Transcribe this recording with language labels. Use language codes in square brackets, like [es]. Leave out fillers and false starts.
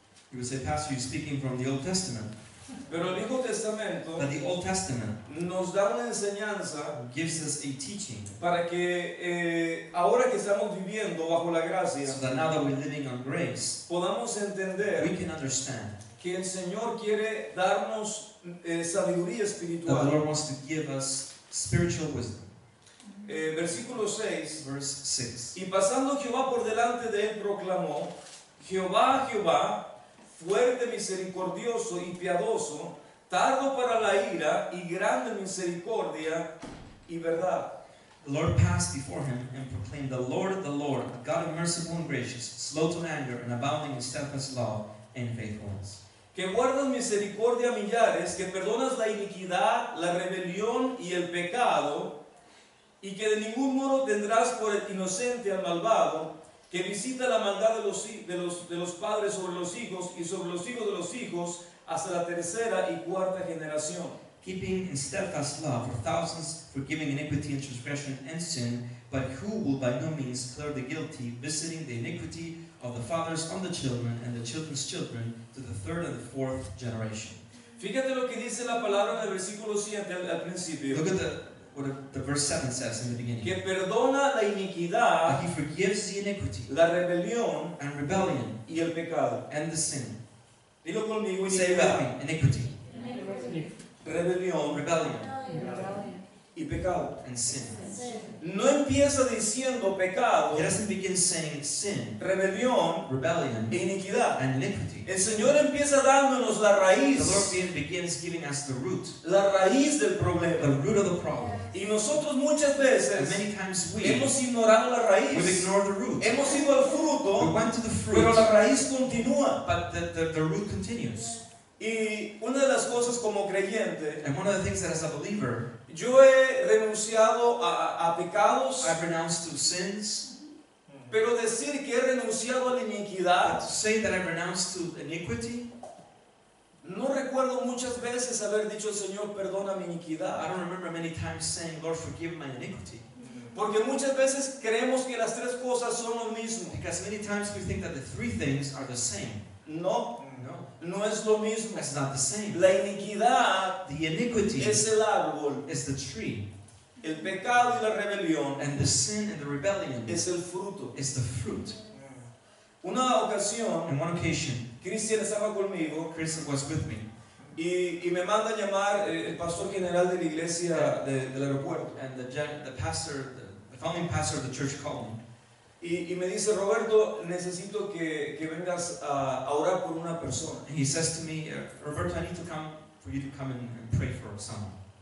[en] You would say, Pastor, you're speaking from the Old Testament. [es] pero el Viejo Testamento [en] But the Old Testament [es] nos da una enseñanza [en] gives us a teaching [es] para que ahora que estamos viviendo bajo la gracia, [en] so that now that we're living on grace, [es] podamos [en] we [es] entender [en] can understand [es] que el Señor quiere darnos sabiduría [en] that the [es] espiritual. [en] Lord wants to give us spiritual wisdom. [es] Versículo 6. [en] Verse 6. [es] Y pasando Jehová por delante de él proclamó, Jehová, Jehová, fuerte, misericordioso y piadoso, tardo para la ira y grande en misericordia y verdad. [en] The Lord passed before him and proclaimed, the Lord, a God merciful and gracious, slow to anger and abounding in steadfast love and faithfulness. [es] Que guardas misericordia a millares, que perdonas la iniquidad, la rebelión y el pecado, y que de ningún modo tendrás por el inocente al malvado, que visita la maldad de los padres sobre los hijos y sobre los hijos de los hijos hasta la tercera y cuarta generación. [en] Keeping in steadfast love for thousands, forgiving iniquity and transgression and sin, but who will by no means clear the guilty, visiting the iniquity of the fathers on the children and the children's children to the third and the fourth generation. [es] Fíjate lo que dice la palabra en el versículo 7 al principio. [en] Look at what the verse 7 says in the beginning. [es] Que perdona la iniquidad, [en] That he forgives the iniquity [es] la rebelión [en] and rebellion [es] y el pecado. [en] and the sin. [es] Dilo conmigo, [en] Say with [es] iniquidad, [en] me, iniquity, [es] rebelión [en] rebellion, [es] y pecado. [en] and sin. [es] No empieza diciendo pecado, [en] He doesn't begin saying sin, [es] rebelión [en] rebellion, [es] e iniquidad. [en] and iniquity. [es] El Señor empieza dándonos la [en] The [es] raíz, [en] Lord begins giving us the root [es] del [en] the [es] problema. [en] root of the problem. [es] Y nosotros muchas [en] And [es] veces [en] many times [es] hemos ignorado la raíz. [en] we've ignored the root. [es] Hemos ido al [en] We [es] fruto, [en] went to the [es] pero [en] fruit, [es] la raíz continúa. [en] but the root continues. [es] Y una de las cosas como creyente, [en] And one of the things that as a believer, [es] yo he renunciado a pecados, [en] I've renounced to sins. [es] pero decir que he renunciado a la [en] But [es] iniquidad, [en] to say that I've renounced to iniquity, [es] no recuerdo muchas veces haber dicho, Señor, perdona mi [en] I [es] iniquidad. [en] don't remember many times saying, Lord, forgive my iniquity. [es] Porque muchas veces creemos que las tres cosas son lo mismo. [en] Because many times we think that the three things are the same. [es] No, [en] No, [es] no es lo mismo. [en] that's not the same. [es] La iniquidad [en] The iniquity [es] es el árbol, [en] is the tree, [es] el pecado y la rebelión [en] and the sin and the rebellion [es] es el fruto. [en] is the fruit. [es] Una ocasión, [en] On one occasion, [es] Cristian estaba conmigo [en] Chris was with me, [es] y me manda a llamar el pastor general de la iglesia del aeropuerto. [en] and the pastor, the founding pastor of the church called me. [es] Y me dice, Roberto, necesito que vengas a orar por una persona. [en] And he says to me, Roberto, I need to come for you to come and pray for someone.